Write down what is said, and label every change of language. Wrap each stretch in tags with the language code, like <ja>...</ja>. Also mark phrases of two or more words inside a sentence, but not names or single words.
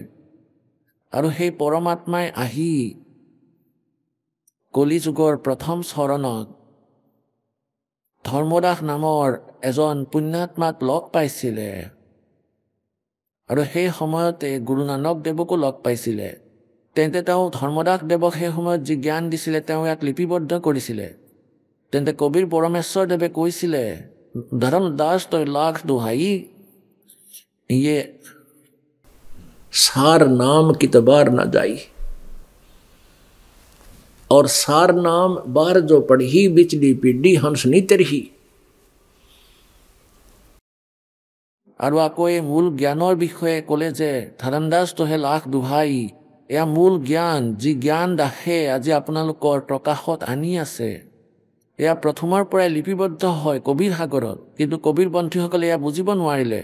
<as>আৰু সেই পৰমাত্মাই আহি কলিযুগৰ প্ৰথম চৰণত ধৰ্মদাস নামৰ এজন পুণ্যাত্মাক লগ পাইছিলে আৰু সেই সময়তে গুৰু নানক দেৱকো লগ পাইছিলে। তেন্তে তেওঁ ধৰ্মদাস দেৱক সেই সময়ত যি জ্ঞান দিছিলে তেওঁ ইয়াক লিপিবদ্ধ কৰিছিলে। তেন্তে কবিৰ পৰমেশ্বৰ দেৱে কৈছিলে, ধৰ্মদাস তই লাখ দোহাই, ইয়ে</as> <hi>सार नाम कितबार न जाई, और सार नाम बार जो पढ़ी बिचली पीढ़ी हंस नी तरही।</hi> <as>আৰু আকৌ এই মূল জ্ঞানৰ বিষয়ে ক'লে যে ধৰ্মদাস তোহে লাখ দোহাই, এয়া মূল জ্ঞান, যি জ্ঞান দাসে আজি আপোনালোকৰ প্ৰকাশত আনি আছে। এয়া প্ৰথমৰ পৰাই লিপিবদ্ধ হয় কবিৰ সাগৰত, কিন্তু কবিৰ পন্থীসকলে এয়া বুজিব নোৱাৰিলে।</as>